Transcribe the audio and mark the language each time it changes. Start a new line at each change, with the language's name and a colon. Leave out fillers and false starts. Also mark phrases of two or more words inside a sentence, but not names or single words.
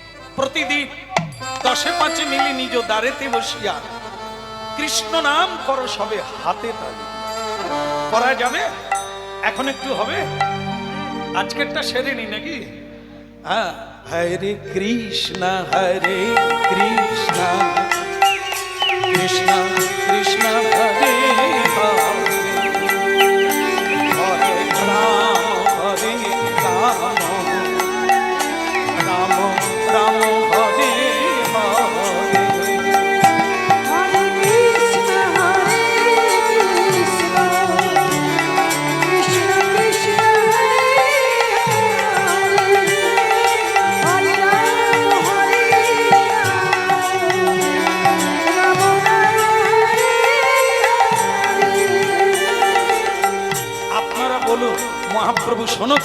Bangla: প্রতিদিন 10-5 মিলি নিজ দ্বারেতে বসিয়া কৃষ্ণ নাম করো সবে হাতে তালি। করা যাবে? এখন একটু হবে, আজকেরটা সেরে নি নাকি?
Sanskrit: হ্যাঁ, হরে কৃষ্ণ হরে কৃষ্ণ কৃষ্ণ কৃষ্ণ হরে হরে, হরে রাম হরে রাম, রাম রাম হরে হরে। Hare Krishna, Hare Krishna, Krishna Krishna, Hare Hare, Hare Rama, Hare Rama, Rama Rama,
Bangla: আপনারা বলুন, মহাপ্রভু শোনো।